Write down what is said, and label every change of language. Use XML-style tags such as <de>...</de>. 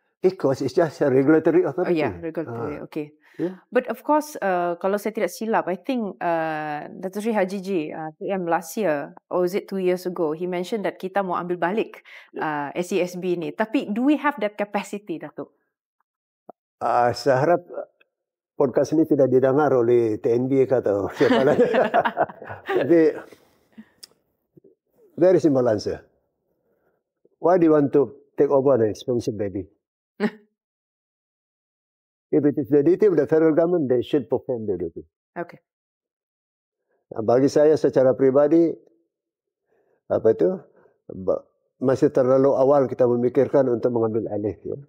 <en>ECOS is just a regulatory authority. Regulatory. Okay. But of course,</en> <ms>kalau saya tidak silap,</ms> <en>I think Datuk Sri Haji G, PM last year, or was it 2 years ago, he mentioned that</en> <ms>kita mau ambil balik SESB ni.</ms> <en>Tapi do we have that capacity, Datuk?</en> <ms>Saya harap podcast ini tidak didengar oleh TNB atau siapa lagi.</ms> <en>Tapi, very simple answer. Why do you want to take over an expensive baby? If it is the duty of the federal government, they should perform the duty. Okay.</en> <ms>Bagi saya secara pribadi, masih terlalu awal kita memikirkan untuk mengambil alih, ya.</ms>